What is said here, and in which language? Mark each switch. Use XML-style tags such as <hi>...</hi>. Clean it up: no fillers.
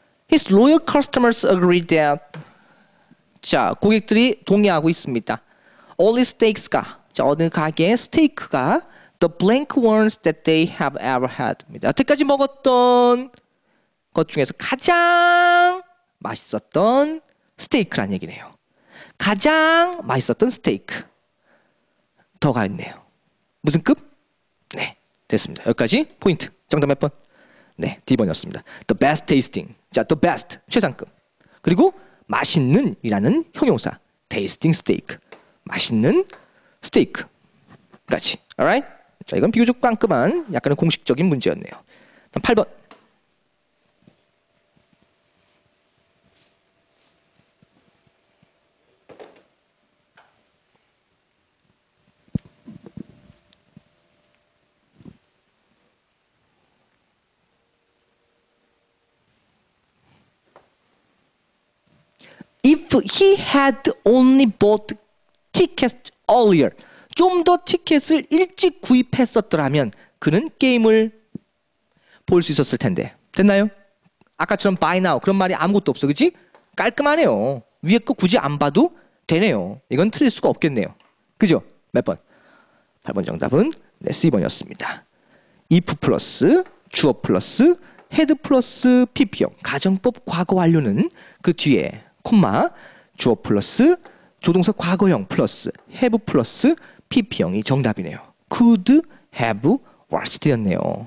<en>His loyal customers agree that 자,</en> <ko>고객들이 동의하고 있습니다.</ko> <en>All steaks가 자,</en> <ko>어느 가게의 스테이크가</ko> <en>the blank ones that they have ever had.</en> <ko>여태까지 먹었던 것 중에서 가장 맛있었던 스테이크란 얘기네요. 가장 맛있었던 스테이크. 더가 있네요. 무슨 급? 네, 됐습니다. 여기까지 포인트. 정답 몇 번? 네, D번이었습니다.</ko> <en>The best tasting.</en> <ko>자, the best. 최상급. 그리고 맛있는 이라는 형용사.</ko> <en>tasting steak.</en> <ko>맛있는 스테이크까지.</ko> <en>alright?</en> <ko>자, 이건 비교적 깔끔한 약간의 공식적인 문제였네요. 다음 8번.</ko> <en>If he had only bought tickets earlier.</en> <ko>좀 더 티켓을 일찍 구입했었더라면 그는 게임을 볼 수 있었을 텐데. 됐나요? 아까처럼 buy now 그런 말이 아무것도 없어. 그치? 깔끔하네요. 위에 거 굳이 안 봐도 되네요. 이건 틀릴 수가 없겠네요. 그죠? 몇 번? 8번 정답은 네, C번이었습니다. if 플러스 주어 플러스 had 플러스 PP형 가정법 과거 완료는 그 뒤에 콤마 주어 플러스 조동사 과거형 플러스 have 플러스 PP형이 정답이네요.</ko> <en>could have watched였네요.</en>